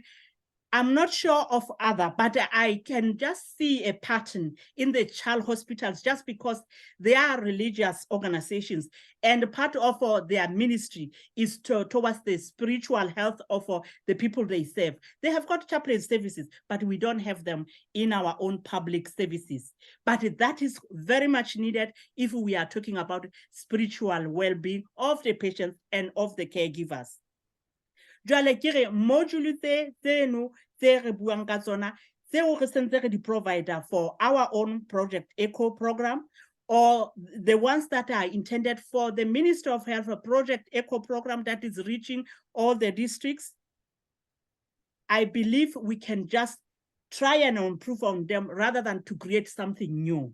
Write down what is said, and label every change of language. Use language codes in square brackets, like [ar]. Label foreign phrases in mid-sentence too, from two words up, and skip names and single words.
[en] I'm not sure of other, but I can just see a pattern in the child hospitals just because they are religious organizations and part of their ministry is towards the spiritual health of the people they serve. They have got chaplain services, but we don't have them in our own public services. But that is very much needed if we are talking about spiritual well-being of the patients and of the caregivers. [st] Jwale kere module tseno tse re buang ka tsona tseo re sentse re di [en] provider for our own Project Echo program, or the ones that are intended for the Ministry of Health, a Project Echo program that is reaching all the districts. I believe we can just try and improve on them rather than to create something new.